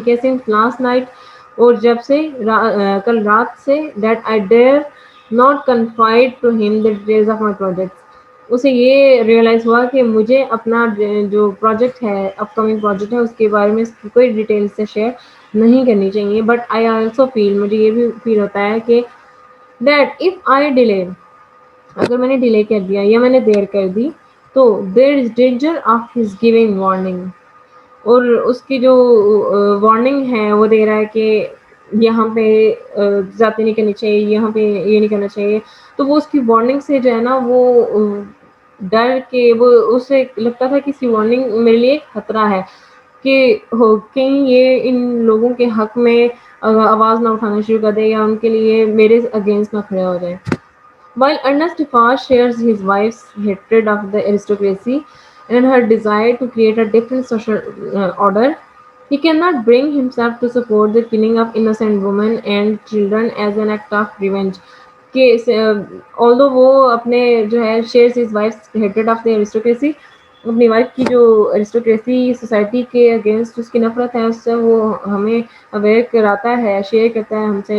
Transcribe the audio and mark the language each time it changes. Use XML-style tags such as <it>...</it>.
<ur>ٹھیک ہے</ur> <en>since last night</en> <ur>اور جب سے کل رات سے</ur> <en>that I dare not confide to him the details of my projects.</en> <ur>اسے یہ ریئلائز ہوا کہ مجھے اپنا جو پروجیکٹ ہے اپ کمنگ پروجیکٹ ہے اس کے بارے میں کوئی ڈیٹیل سے شیئر نہیں کرنی چاہیے.</ur> <en>but I also feel</en> <ur>مجھے یہ بھی فیل ہوتا ہے کہ</ur> <en>that if I delay</en> <ur>اگر میں نے ڈیلے کر دیا یا میں نے دیر کر دی تو</ur> <en>There is danger of his giving warning.</en> <ur>اور اس کی جو وارننگ ہے وہ دے رہا ہے کہ یہاں پہ زیادتی نہیں کرنی چاہیے یہاں پہ یہ نہیں کرنا چاہیے. تو وہ اس کی وارننگ سے جو ہے نا وہ ڈر کے وہ اسے لگتا تھا کہ اس کی وارننگ میرے لیے خطرہ ہے کہ کہیں یہ ان لوگوں کے حق میں آواز نہ اٹھانا شروع کر دے یا ان کے لیے میرے اگینسٹ نہ کھڑے ہو جائے.</ur> <en>While Ernest Defarge shares his wife's hatred of the aristocracy and her desire to create a different social order, he cannot bring himself to support the killing of innocent women and children as an act of revenge.</en> <ur>کہ although وہ اپنے جو ہے</ur> <en>shares his wife's hatred of the aristocracy</en> <ur>اپنی wife کی جو ارسٹوکریسی society کے against اس کی نفرت ہے اس سے وہ ہمیں اویئر کراتا ہے شیئر کرتا ہے ہم سے.</ur>